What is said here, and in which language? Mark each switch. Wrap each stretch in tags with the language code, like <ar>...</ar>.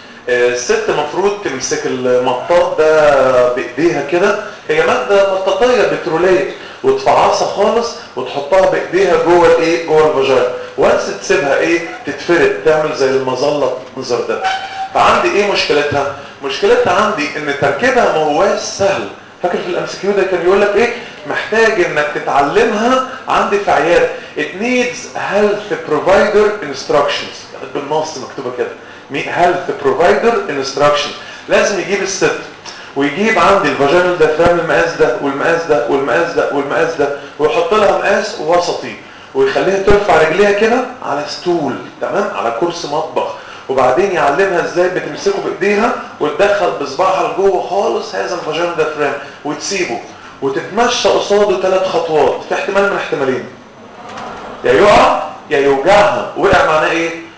<ar>الست مفروض تمسك المطاط ده بايديها كده، هي ماده مطاطيه بتروليه، وتفعصها خالص وتحطها بايديها جوه الايه؟ جوه الفاجينا. وانس تسيبها ايه؟ تتفرد، تعمل زي المظله المنظر ده. فعندي ايه مشكلتها؟ مشكلتها عندي ان تركيبها ما هواش سهل. فاكر في الام سي كيو ده كان يقول لك ايه؟ محتاج انك تتعلمها عندي في عياد.</ar> <en>It needs health provider instructions.</en> <ar>بالنص مكتوبه كده.</ar> <en>Health provider instructions.</en> <ar>لازم يجيب الست ويجيب عندي الفاجينال دايفرام المقاس ده والمقاس ده والمقاس ده والمقاس ده، ويحط لها مقاس وسطي، ويخليها ترفع رجليها كده على ستول تمام، على كرسي مطبخ، وبعدين يعلمها ازاي بتمسكه بايديها وتدخل بصباعها لجوه خالص هذا الفاجينال دايفرام وتسيبه وتتمشى قصاده 3 خطوات في احتمال من احتمالين، يا يقع يا يوجعها. وقع معناه ايه؟</ar>